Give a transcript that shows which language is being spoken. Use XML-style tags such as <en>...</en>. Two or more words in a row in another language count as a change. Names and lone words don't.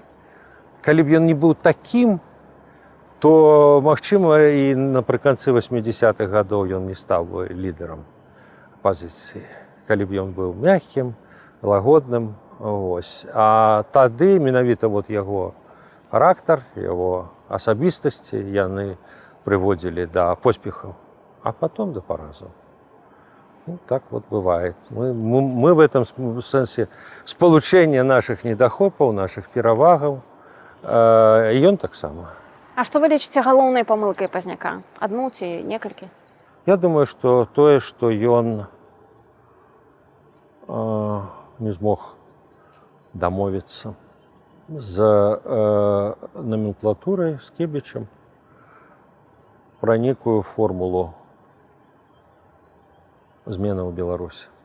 <be>Калі б ён не быў такім, то, магчыма, і напрыканцы 80-х гадоў ён не стаў бы лідарам апазіцыі. Калі б ён быў мяккім, лагодным, ось. А тады менавіта вот яго характар, яго асабістасці яны прыводзілі да поспехаў,</be> <ru>а потом до поразов. Ну, так вот бывает. Мы в этом сенсе сполучение наших недохопов, наших перавагаў,</ru> <be>і ён таксама. А што вы лічыце галоўнай памылкай Позняка? Адну ці некалькі? Я думаю, што тое, што ён не змог дамовіцца з номенклатурай, з Кебічам пра некую формулу змены ў Беларусі.</be>